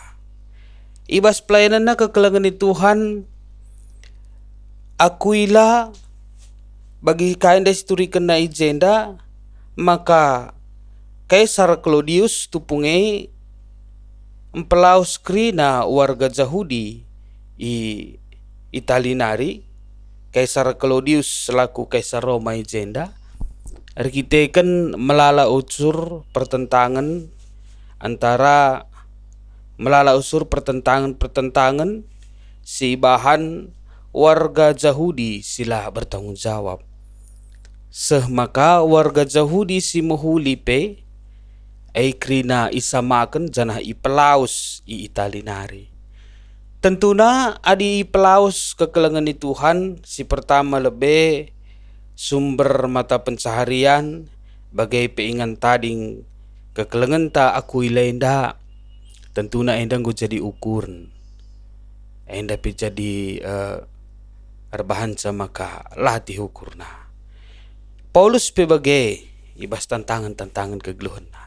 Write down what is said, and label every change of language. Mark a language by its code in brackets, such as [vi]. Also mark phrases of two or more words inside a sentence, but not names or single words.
[btx] Ibas pelayananna kekelangan ni Tuhan Aquila bagi kain desturikan na ijenda maka Kaisar Claudius tupungai empelaus krina warga Yahudi i Italinari. Kaisar Claudius selaku Kaisar Roma ijenda arkiteken melala unsur pertentangan antara pertentangan si bahan warga Yahudi sila bertanggung jawab. Maka warga Yahudi si mohuli pe ay krina isamakan janah ipelaus i Italinari. Tentuna adi ipelaus kekelengan ni Tuhan si pertama lebih sumber mata pencaharian bagai peingan tading kekelengan ta Aquila enda. Tentuna enda go jadi ukuran. Enda pi jadi arbahan sama ka latih ukurna. Paulus pe bagai ibas tantangan kegeluhanna.